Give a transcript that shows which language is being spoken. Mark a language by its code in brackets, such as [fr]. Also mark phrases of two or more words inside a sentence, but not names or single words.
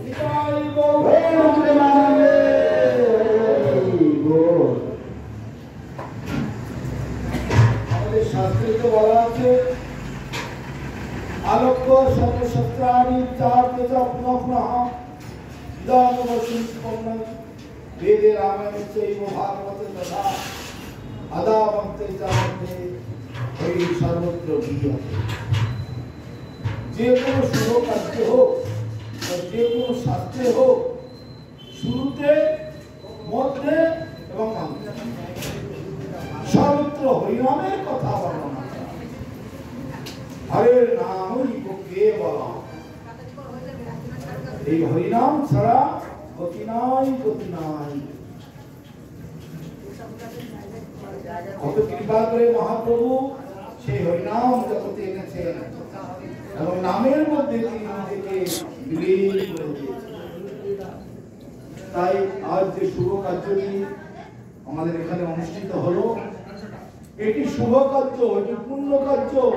[sa] आलोक्य सर्वशस्त्राणि चार्य पुनः इदानुवशुष्पन्न वेदे रामायणे चैव भागवते तथा अदावन्ते चावन्ते वै सर्वत्र गीयते। [bn] যে কোনো শুভ কার্য হো যে কোনো শাস্ত্রে হো শুরুতে মধ্য এবং অন্তে সর্বত্র হরিনামের কথা বর্ণনা হরে নাম কেবল হরিনাম ছাড়া গতি নাই কত কৃপা করে মহাপ্রভু সে হরিনাম জগতে এনেছেন এবং নামের মধ্যে তিনি নিজেকে বিলীন করে দিয়েছেন। তাই আজ যে শুভ কার্যটি আমাদের এখানে অনুষ্ঠিত হলো এটি শুভ কার্য, এটি পুণ্য কার্য।